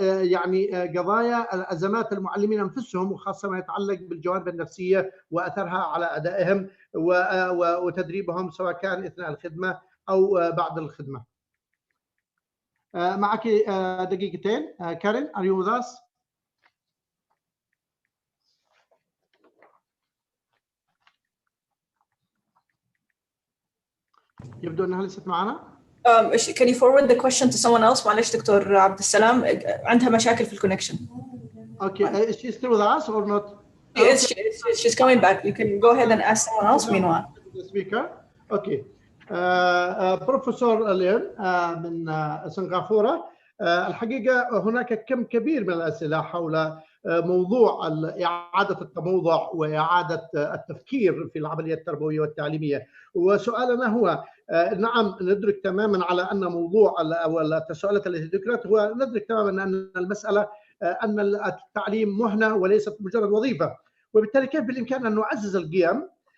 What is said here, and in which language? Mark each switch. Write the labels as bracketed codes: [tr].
[ar] يعني قضايا ازمات المعلمين انفسهم، وخاصه ما يتعلق بالجوانب النفسيه واثرها على ادائهم وتدريبهم سواء كان اثناء الخدمه او بعد الخدمه. معك دقيقتين. كارين، [en] are you with us؟ [ar] يبدو انها ليست معنا. [en] Can you forward the question to someone else? [ar] معلش دكتور عبد السلام عندها مشاكل في الكونكشن. [en] Okay, is she still with us or not? She's coming back. You can go ahead and ask someone else meanwhile. The speaker. Okay. [ar] بروفيسور لين من سنغافورة. الحقيقة هناك كم كبير من الأسئلة حول موضوع إعادة التموضع وإعادة التفكير في العملية التربوية والتعليمية. وسؤالنا هو نعم ندرك تماما على أن موضوع أو التساؤلات التي ذكرت، هو ندرك تماما أن المسألة أن التعليم مهنة وليست مجرد وظيفة، وبالتالي كيف بالإمكان أن نعزز القيم